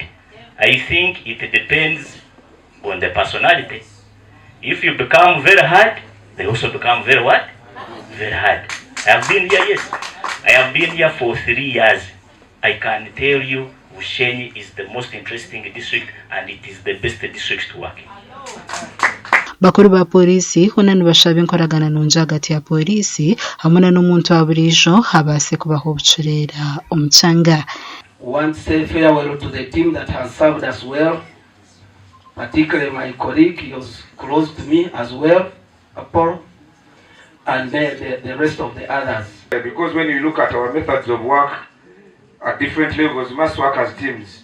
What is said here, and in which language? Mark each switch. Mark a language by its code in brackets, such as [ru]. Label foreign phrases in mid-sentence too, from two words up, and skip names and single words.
[en] I think it depends on the personality. If you become very hard, they also become very what? Very hard. I have been here, yes. I have been here for 3 years. I can tell you Bushenyi is the most interesting district and it is the best district to work in. [nyn] Bakuru ba pooriisi hona nibashaba enkoragana nungi hagati ya pooriisi hamwe n'omuntu wa buriijo habase kubaho obucureera omu kyanga. [en] We want to say farewell to the team that has served us well, particularly my colleague, he was close to me as well, Paul, and the rest of the others. Because when you look at our methods of work at different levels, we must work as teams.